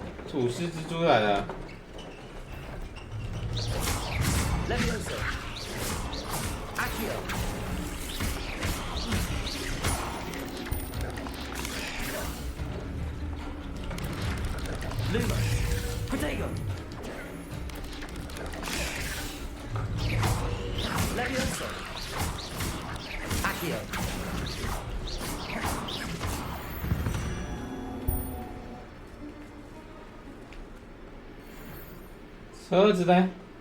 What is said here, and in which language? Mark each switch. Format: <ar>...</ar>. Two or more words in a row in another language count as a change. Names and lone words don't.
<zh>吐司蜘蛛来了。</zh> <la>Levioso. Accio. Lumos. Protego. Levioso. Accio.</la> <zh>车子呢？</zh>